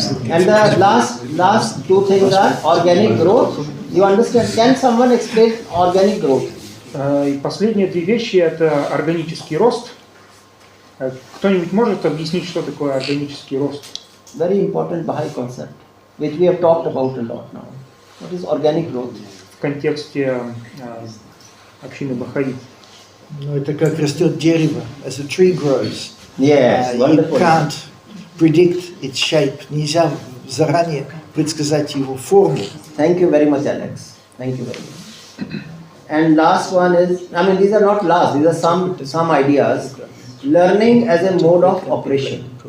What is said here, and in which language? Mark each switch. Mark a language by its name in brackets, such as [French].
[English] And the last 2 things are organic growth. You understand? Can someone explain organic growth? [Russian] И последние 2 вещи – это органический рост. Кто-нибудь может объяснить, что такое органический рост? [English] Very important Baha'i concept, which we have talked about a lot now. What is organic growth? [Russian] В контексте общины бахаи. Ну, это как растет дерево. [English] As a tree grows. Yes, you can't predict its shape. [Russian] Нельзя заранее предсказать его форму. [English] Thank you very much, Alex. Thank you very much. And last one is, these are not last, these are some ideas. Learning as a mode of operation.